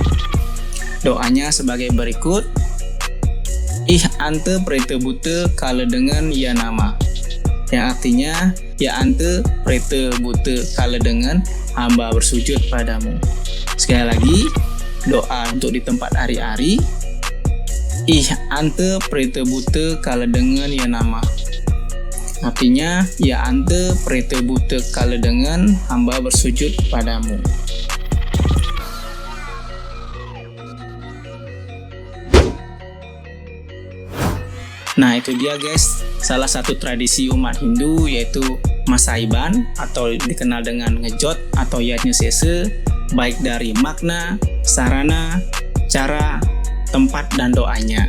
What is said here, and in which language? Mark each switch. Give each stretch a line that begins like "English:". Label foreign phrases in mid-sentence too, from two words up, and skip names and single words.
Indonesian: Doanya sebagai berikut.
Sanskrit: Ih ante prete bute kala dengan ya nama.
Indonesian: Yang artinya,
Sanskrit: ya ante prete bute kala
Indonesian: dengan hamba bersujud padamu. Sekali lagi, doa untuk di tempat ari-ari.
Sanskrit: Ih ante prete bute kala dengan ya nama.
Indonesian: Artinya,
Sanskrit: ya ante prete bute kala
Indonesian: dengan hamba bersujud padamu. Nah itu dia guys, salah satu tradisi umat Hindu yaitu masaiban atau dikenal dengan ngejot atau yatnya sese, baik dari makna, sarana, cara, tempat, dan doanya.